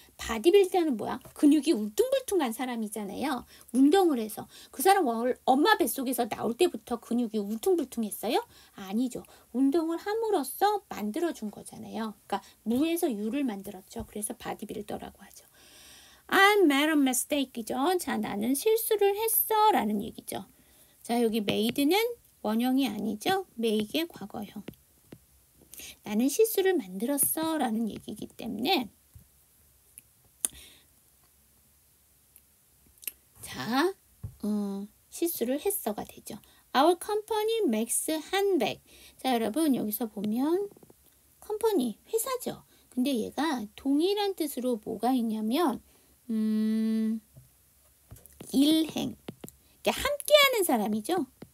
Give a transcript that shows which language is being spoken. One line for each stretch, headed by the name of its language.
Korean: 바디빌더는 뭐야? 근육이 울퉁불퉁한 사람이잖아요. 운동을 해서. 그 사람 엄마 뱃속에서 나올 때부터 근육이 울퉁불퉁했어요? 아니죠. 운동을 함으로써 만들어준 거잖아요. 그러니까 무에서 유를 만들었죠. 그래서 바디빌더라고 하죠.
English: I made a mistake이죠.
Korean: 자, 나는 실수를 했어 라는 얘기죠. 자, 여기 made는 원형이 아니죠. make의 과거형. 나는 실수를 만들었어 라는 얘기이기 때문에 자, 실수를 했어가 되죠.
English: Our company makes handbag.
Korean: 자, 여러분 여기서 보면 컴퍼니, 회사죠. 근데 얘가 동일한 뜻으로 뭐가 있냐면 일행, 그러니까 함께하는 사람이죠.